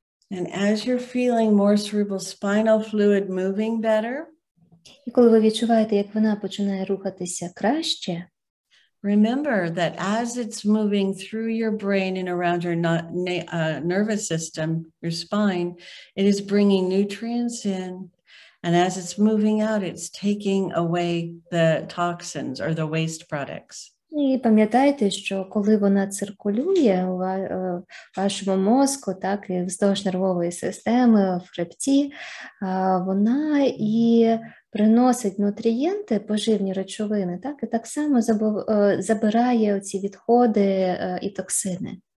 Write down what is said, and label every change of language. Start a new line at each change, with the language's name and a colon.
English: And as you're feeling more cerebral spinal fluid moving better,
Ukrainian: і коли ви відчуваєте, як вона починає рухатися краще,
English: remember that as it's moving through your brain and around your nervous system, your spine, it is bringing nutrients in. And as it's moving out, it's taking away the toxins or the waste products.
Ukrainian: І пам'ятайте, що коли вона циркулює у вашому мозку, так, і вздовж нервової системи, в хребті, вона і приносить нутрієнти, поживні речовини, так, і так само забирає ці відходи і токсини.